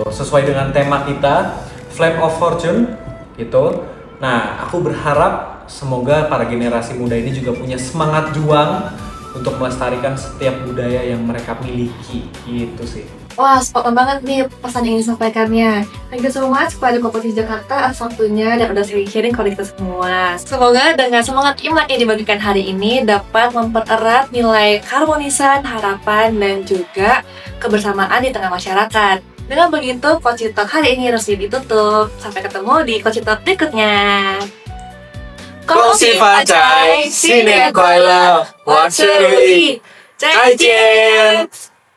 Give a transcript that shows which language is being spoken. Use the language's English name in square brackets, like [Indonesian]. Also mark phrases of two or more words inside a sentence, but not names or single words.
[Indonesian] Sesuai dengan tema kita, Flame of Fortune gitu. Nah, aku berharap semoga para generasi muda ini juga punya semangat juang untuk melestarikan setiap budaya yang mereka miliki gitu sih. Wah, [English] spot on [Indonesian] banget nih pesan yang ingin disampaikannya. [English] Thank you so much [Indonesian] kepada Kokoci Jakarta atas waktunya dan udah sharing ke kita semua. Semoga dengan semangat Imlek yang dibagikan hari ini dapat mempererat nilai keharmonisan, harapan, dan juga kebersamaan di tengah masyarakat. Dengan begitu, Koci Talk hari ini resmi ditutup. Sampai ketemu di Koci Talk berikutnya. [Chinese] 恭喜发财，新年快乐，万事如意，再见。